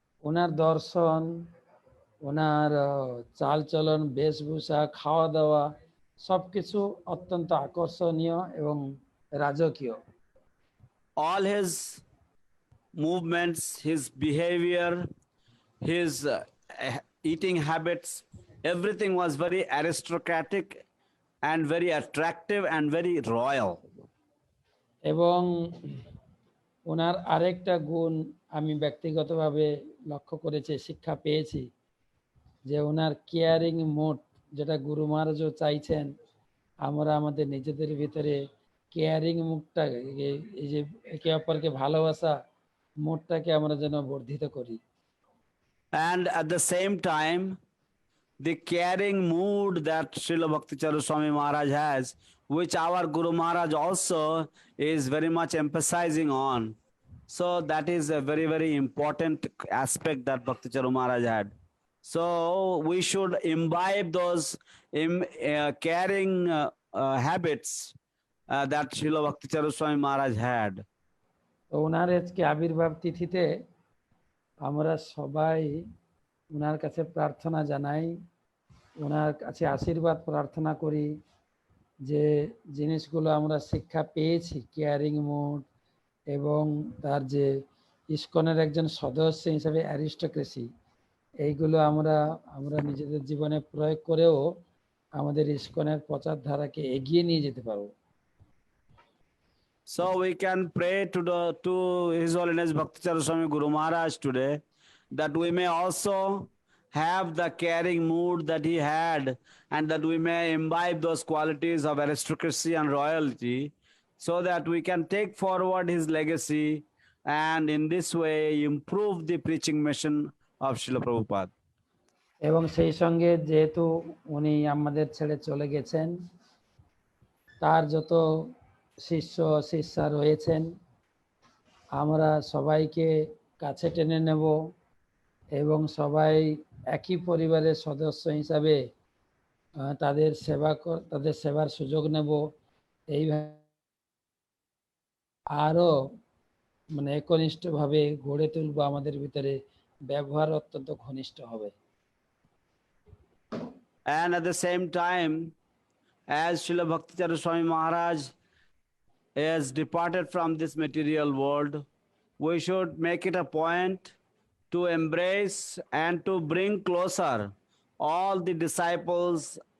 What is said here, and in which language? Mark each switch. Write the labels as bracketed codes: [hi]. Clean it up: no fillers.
[bn] ওনার দর্শন, ওনার চালচলন, বেশভূষা, খাওয়া দাওয়া সবকিছু অত্যন্ত আকর্ষণীয় এবং রাজকীয়। [en] All his movements, his behavior, his eating habits, everything was very aristocratic and very attractive and very royal. [bn] এবং ওনার আরেকটা গুণ আমি ব্যক্তিগতভাবে লক্ষ্য করেছি, শিক্ষা পেয়েছি, যে ওনার কেয়ারিং মোড, যেটা গুরু মহারাজও চাইছেন আমরা আমাদের নিজেদের ভিতরে কেয়ারিং মুডটা, এই যে একে অপরকে ভালোবাসা মোডটাকে আমরা যেন বর্ধিত করি। [en] And at the same time, the caring mood that Srila Bhakticharu Swami Maharaj has, which our Guru Maharaj also is very much emphasizing on. So that is a very, very important aspect that Bhakticharu Maharaj had. So we should imbibe those caring habits that Srila Bhakticharu Swami Maharaj had. [bn] তো ওনার আজকে আবির্ভাব তিথিতে আমরা সবাই ওনার কাছে প্রার্থনা জানাই, ওনার কাছে আশীর্বাদ প্রার্থনা করি, যে জিনিসগুলো আমরা শিক্ষা পেয়েছি, কেয়ারিং মুড এবং তার যে ইস্কনের একজন সদস্য হিসেবে অ্যারিস্টোক্রেসি, এইগুলো আমরা নিজেদের জীবনে প্রয়োগ করেও আমাদের ইস্কনের প্রচার ধারাকে এগিয়ে নিয়ে যেতে পারবো। [en] So we can pray to His Holiness Bhakticharu Swami Guru Maharaj today that we may also have the caring mood that he had and that we may imbibe those qualities of aristocracy and royalty so that we can take forward his legacy and in this way improve the preaching mission of Srila Prabhupada. [bn] এবং সেই সঙ্গে যেহেতু উনি আমাদের ছেড়ে চলে গেছেন, তার যত শিষ্য শিষ্যা রয়েছেন আমরা সবাইকে কাছে টেনে নেব এবং সবাই একই পরিবারের সদস্য হিসাবে তাদের সেবার সুযোগ নেব। এইভাবে আরো একনিষ্ঠভাবে গড়ে তুলব, আমাদের ভিতরে ব্যবহার অত্যন্ত ঘনিষ্ঠ হবে। [en] And at the same time, as Srila Bhakticharu Swami Maharaj is departed from this material world, we should make it a point to embrace and to bring closer all the disciples